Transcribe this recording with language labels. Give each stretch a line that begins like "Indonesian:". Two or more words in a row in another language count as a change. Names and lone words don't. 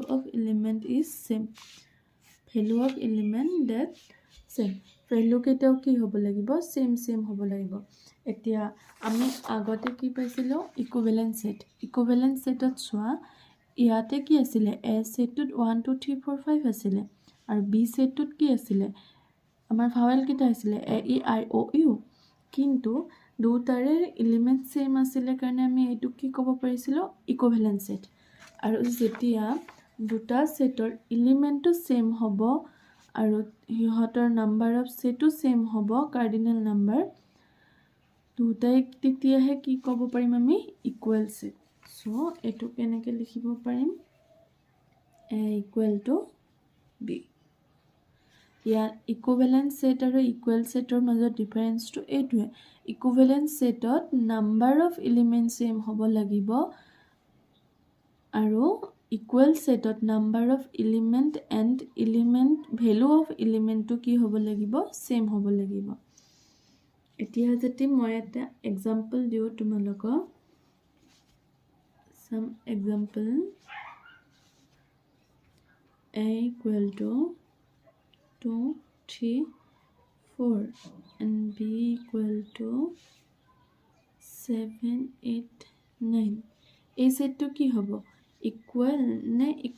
English: of element is same value of element that same value
Assamese: কেইটাও কি হ'ব লাগিব সেম হ'ব লাগিব এতিয়া আমি আগতে কি পাইছিলো ইকুইভ্যালেন্ট সেটত চোৱা ইয়াতে কি আছিল a সেটত 1 2 3 4 5 আছিল আৰু b সেটত কি আছিল আমাৰ ভাৱেল কেইটা আছিল a e i o u কিন্তু দুটাৰে এলিমেন্ট সেম আছিল কাৰণে আমি এটো কি ক'ব পাৰিছিলো
English: equivalent set
Assamese: আৰু যেতিয়া দুটা সেটৰ এলিমেন্টটো সেম হ'ব আৰু ইহতৰ
English: number of
Assamese: সেটটো সেম হ'ব
English: cardinal number
Assamese: দুটাই তেতিয়াহে কি ক'ব পাৰিম আমি
English: equal set so
Assamese: এটো কেনেকৈ লিখিব পাৰিম
English: a equal to b
Assamese: ইয়াৰ
English: equivalent set
Assamese: আৰু ইকুৱেল সেটৰ মাজত ডিফাৰেন্সটো এইটোৱে ইকুইভ্যালেন্ট সেটত
English: number of element same
Assamese: হ'ব লাগিব আৰু ইকুৱেল সেটত
English: number of element and element value of
Assamese: এলিমেন্টটো কি হ'ব লাগিব সেম হ'ব লাগিব এতিয়া যদি মই এটা এক্সাম্পল দিও তোমালোকক
English: some example a equal to 2 3 4 and b equal to 7 8 9
Assamese: এই সেটটো কি হ'ব ইকুৱেল নে